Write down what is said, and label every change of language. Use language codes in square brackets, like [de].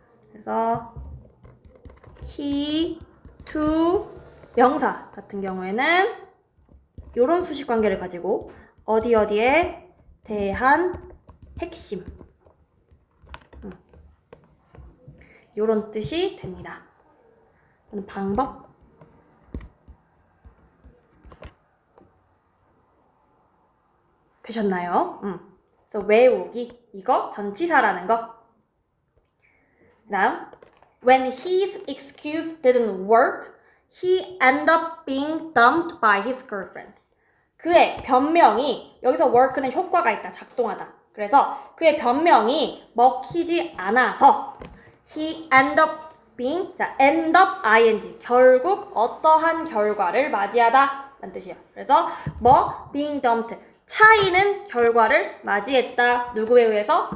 [ko] 그래서 key to 명사 같은 경우에는 이런 수식 관계를 가지고 어디에 대한 핵심 이런 뜻이 됩니다. 방법 되셨나요? 그래서 외우기 이거 전치사라는 거. 그다음 [en] when his excuse didn't work, he ended up being dumped by his girlfriend. [ko] 그의 변명이 여기서 work는 효과가 있다, 작동하다. 그래서 그의 변명이 먹히지 않아서 [en] he ended up being, [ko] 자, [en] end up ing [ko] 결국 어떠한 결과를 맞이하다 라는 뜻이에요. 그래서 [en] being dumped [ko] 차이는 결과를 맞이했다. 누구에 의해서?